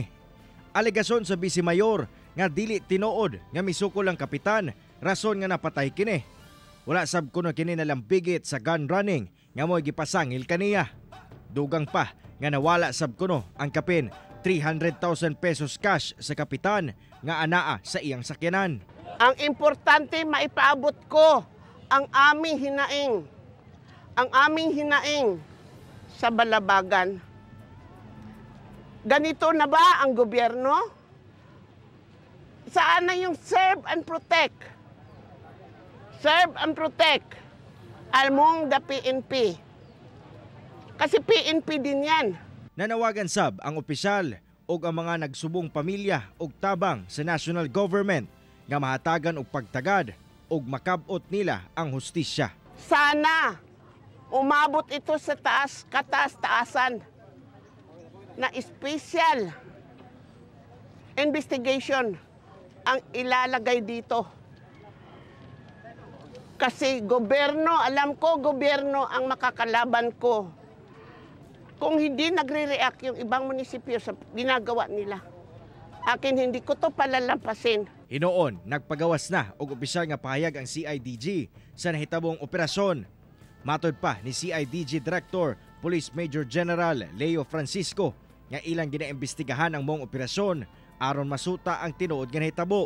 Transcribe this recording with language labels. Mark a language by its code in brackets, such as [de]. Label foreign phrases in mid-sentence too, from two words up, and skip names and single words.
[ceb] Alegasyon sa Vice Mayor nga dili tinuod nga misukol ang kapitan rason nga napatay kini. Wala sab kuno kini nalambigit sa gun running nga mo'y gipasangil kaniya. Dugang pa nga nawala sab kuno ang kapin 300,000 pesos cash sa kapitan nga anaa sa iyang sakyanan. [tl] Ang importante maipaabot ko ang aming hinaing. Ang aming hinaing sa Balabagan. Ganito na ba ang gobyerno? Saan na yung [en] serve and protect? Serve and protect among the PNP. [tl] Kasi PNP din yan. [ceb] Nanawagan sab ang opisyal o ang mga nagsubong pamilya og tabang sa national government nga mahatagan og pagtagad og makabot nila ang hustisya. [tl] Sana umabot ito sa taas, kataas-taasan na special investigation ang ilalagay dito. Kasi gobyerno, alam ko gobyerno ang makakalaban ko. Kung hindi nagre-react yung ibang munisipyo sa ginagawa nila, akin hindi ko to palalampasin. [ceb] Hinoon, nagpagawas na og opisyal nga pahayag ang CIDG sa nahitabong operasyon. Matod pa ni CIDG Director Police Major General Leo Francisco nga ilang ginaimbestigahan ang mong operasyon aron masuta ang tinuod nga nahitabo.